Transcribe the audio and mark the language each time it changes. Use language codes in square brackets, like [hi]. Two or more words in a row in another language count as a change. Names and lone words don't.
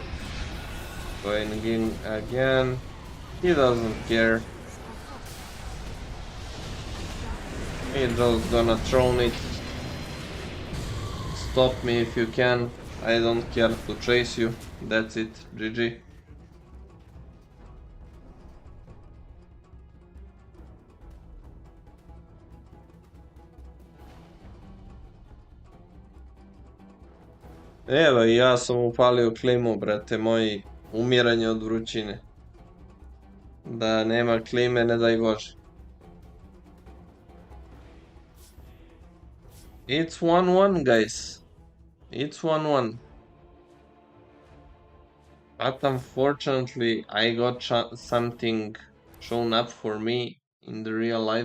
[en] Going in again. He doesn't care. He's just gonna throw it. Stop me if you can. I don't care to chase you. That's it. GG. [sr] Evo, ja sam upalio klimu, brate moji. Umiranje od vrućine. Da nema klime, ne daj Bože. [en] It's 1-1, guys. It's 1-1. But unfortunately, I got something shown up for me in the real life.